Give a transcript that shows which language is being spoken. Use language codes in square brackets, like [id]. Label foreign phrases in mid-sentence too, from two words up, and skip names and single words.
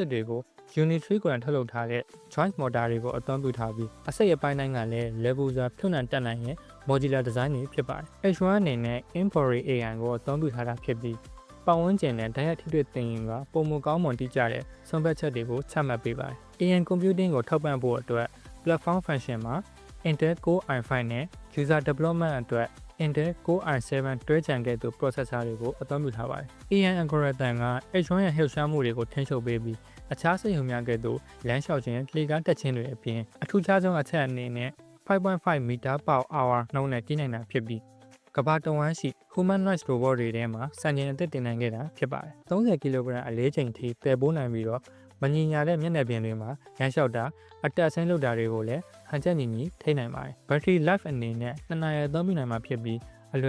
[my] စ်တွေကို Unitree ကိုယ်တိုင်ထုတ်လုပ်ထားတဲ့ [en] joint motor [my] တွေကိုအသုံးပြုထားပြီးအစိတ်အပိုင်းတိုင်းကလည်း level စွာဖြုတ်နှံတက်နိုင်တဲ့ [en] modular design [my] တွေဖြစ်ပါတယ်။ H1 အနေနဲ့ [en] Embody AI [my] ကိုအသုံးပြုထားတာဖြစ်ပြီးပတ်ဝန်းကျင်နဲ့တိုက်ရိုက်ထိတွေ့သိရင်ကပုံမကောင်းမွန်တိကျတဲ့ဆုံးဖြတ်ချက်တွေကိုချမှတ်ပေးပါတယ်။ [en] AI computing [my] ကိုထောက်ပံ့ဖို့အတွက် [en] platform function [my] မှာ [en] Intel Core i5 [my] နဲ့ [en] user development [my] အတွက် [en] Intel Core i7 [my] တွဲချံခဲ့ သူ processor တွေကိုအသုံးပြုထားပါတယ်။ [en] AI algorithm [my] က H1 ရဲ့လှုပ်ရှားမှုတွေကိုထိန်းချုပ်ပေးပြီးအခြားစက်ရုံများကဲ့သို့လမ်းလျှောက်ခြင်းလှေကားတက်ခြင်းတွေအပြင်အထူးခြားဆုံးအချက်အနေနဲ့ [en] 5.5 meter per hour [my] နှုန်းနဲ့တီးနိုင်တာဖြစ်ပြီးကမ္ဘာတဝန်းရှိ [en] humanoid robot [my] တွေထဲမှာစံချိန်အသစ်တင်နိုင်ခဲ့တာဖြစ်ပါတယ် ။30ကီလိုဂရမ်အလေးချိန်ထိတည်ပိုးနိုင်ပြီးတော့မညီညာတဲ့မျက်နှာပြင်တွေမှာရမ်းလျှောက်တာအတက်ဆင်းလုပ်တာတွေကိုလည်းဟန်ချက်ညီညီထိနိုင်ပါတယ်။ [en] Battery life [my] အနေနဲ့2နာရီအသုံးပြုနိုင်မှာဖြစ်ပြီးအလွယ်